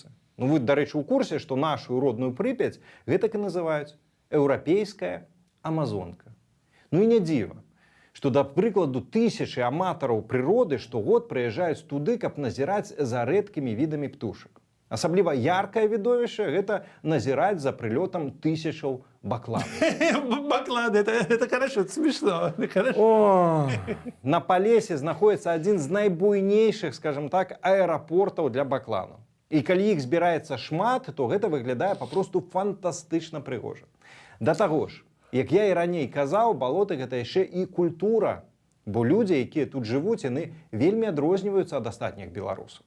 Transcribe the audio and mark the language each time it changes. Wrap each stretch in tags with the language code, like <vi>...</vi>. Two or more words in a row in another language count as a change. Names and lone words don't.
<be>Вы, дарэчы, у курсе, што нашу родную Прыпяць гэтак і называюць еўрапейская амазонка. І не дзіва, што, да прыкладу, тысячы аматараў прыроды штогод прыязджаюць туды, каб назіраць за рэдкімі відамі птушак. Асабліва яркае відовішча – гэта назіраць за прылётам тысячаў бакланаў. Бакланы,</be> <ru>это хорошо, это смешно.</ru> <be>О, на Палесе знаходіцца адзін з найбуйнейшых, скажем так, аэрапортаў для бакланаў. І калі іх збіраецца шмат, то гэта выглядае папросту фантастычна прыгожа. Да таго ж, як я і раней казаў, балоты гэта яшчэ і культура, бо людзі, якія тут жывуць, яны вельмі адрозніваюцца ад астатніх беларусаў.</be>